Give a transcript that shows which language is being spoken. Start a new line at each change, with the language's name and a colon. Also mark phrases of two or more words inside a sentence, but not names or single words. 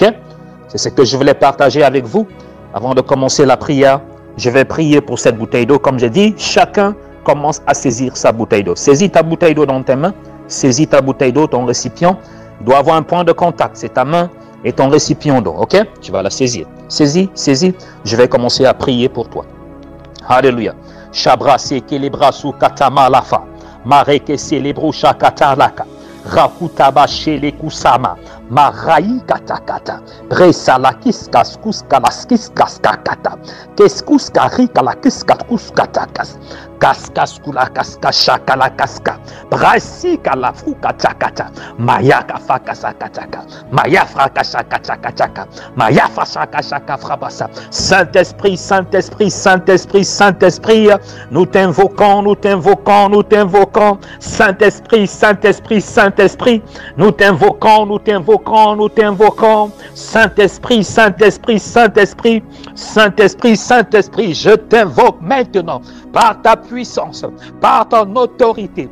French: C'est ce que je voulais partager avec vous. Avant de commencer la prière, je vais prier pour cette bouteille d'eau. Comme j'ai dit, chacun commence à saisir sa bouteille d'eau. Saisis ta bouteille d'eau dans tes mains. Saisis ta bouteille d'eau, ton récipient. Il doit avoir un point de contact. C'est ta main et ton récipient d'eau. Ok? Tu vas la saisir. Saisis, saisis. Je vais commencer à prier pour toi. Alléluia. Shabra sekelebra su katama lafa. Mareke celebro shakata laka. Rakutaba shele kusama. Marai katakata. Bresala kiskas kuskalas kiskas kakata. Keskus karika la kiskas kuskatakas. Kaskas kula kaska shakala kaska. Brasika la fruka takata. Mayaka fakasa kataka. Maya frakasa kataka. Maya fasaka shaka frabasa. Saint-Esprit, Saint-Esprit, Saint-Esprit, Saint-Esprit, nous t'invoquons, nous t'invoquons, nous t'invoquons. Saint-Esprit, Saint-Esprit, Saint-Esprit, nous t'invoquons, nous t'invoquons, nous t'invoquons. Saint-Esprit, Saint-Esprit, Saint-Esprit, Saint-Esprit, Saint-Esprit, je t'invoque maintenant par ta puissance, par ton autorité.